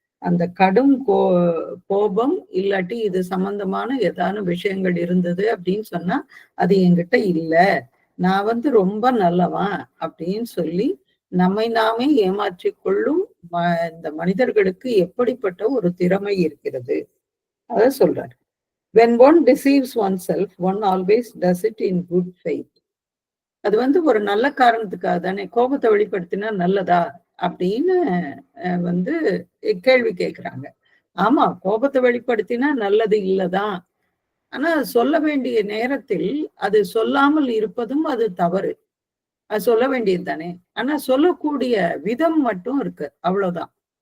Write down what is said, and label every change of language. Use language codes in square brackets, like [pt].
[ta] அந்த கடும் கோபம் இல்லாட்டி இது சம்பந்தமான ஏதான விஷயங்கள் இருந்தது அப்படின்னு சொன்னா அது என்கிட்ட இல்ல, நான் ரொம்ப நல்லவன் அப்படின்னு சொல்லி நம்மை நாமே ஏமாற்றி கொள்ளும் இந்த மனிதர்களுக்கு எப்படிப்பட்ட ஒரு திறமை இருக்கிறது அத சொல்றாரு. [en] When one deceives oneself, one always does it in good faith. [ta] அது ஒரு நல்ல காரணத்துக்காக தானே. கோபத்தை வெளிப்படுத்தினா நல்லதா அப்படின்னு கேள்வி கேட்கிறாங்க. ஆமா, கோபத்தை வெளிப்படுத்தினா நல்லது இல்லதான். ஆனா சொல்ல வேண்டிய நேரத்தில் அது சொல்லாமல் இருப்பதும் அது தவறு. அது சொல்ல வேண்டியது தானே. ஆனா சொல்லக்கூடிய விதம் மட்டும் இருக்கு, அவ்வளவுதான்.